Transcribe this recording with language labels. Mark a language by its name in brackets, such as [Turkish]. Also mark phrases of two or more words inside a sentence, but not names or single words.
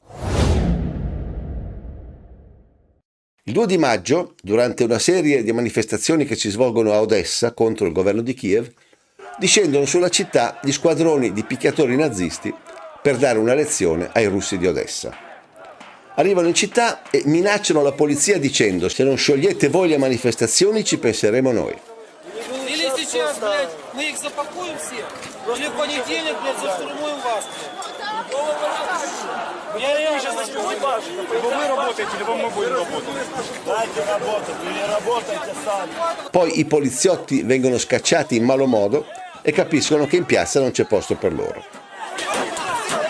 [Italian] Il 2 di maggio, durante una serie di manifestazioni che si svolgono a Odessa contro il governo di Kiev, discendono sulla città gli squadroni di picchiatori nazisti per dare una lezione ai russi di Odessa. Arrivano in città e minacciano la polizia dicendo: se non sciogliete voi le manifestazioni ci penseremo noi. [Russian] Или сейчас, блядь, мы их запакуем всех, или в понедельник, блядь, заштурмуем вас. Я сейчас начну ебашить. Либо вы работаете, либо мы будем работать. Дайте работать, или работайте сами. [Italian] Poi i poliziotti vengono scacciati in malo modo e capiscono che in piazza non c'è posto per loro.